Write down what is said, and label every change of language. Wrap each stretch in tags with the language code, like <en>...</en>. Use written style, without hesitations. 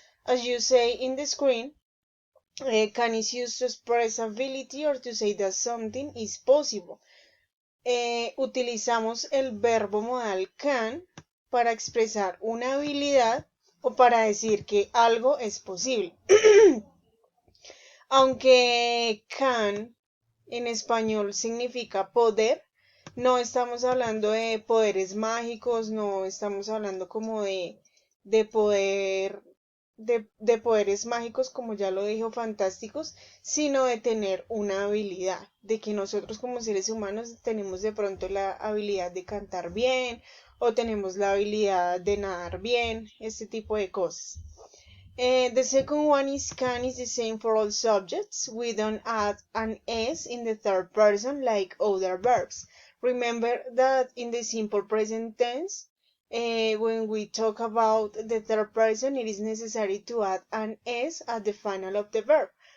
<en>As you say in the screen, can is used to express ability or to say that something is possible.</en> <es>Utilizamos el verbo modal can para expresar una habilidad o para decir que algo es posible. Aunque can en español significa poder, no estamos hablando de poderes mágicos, no estamos hablando como de poder de poderes mágicos, como ya lo dijo, fantásticos, sino de tener una habilidad, de que nosotros como seres humanos tenemos de pronto la habilidad de cantar bien o tenemos la habilidad de nadar bien, este tipo de cosas.</es> <en>The second one is can is the same for all subjects. We don't add an s in the third person like other verbs. Remember that in the simple present tense, when we talk about the third person, it is necessary to add an s at the final of the verb.</en>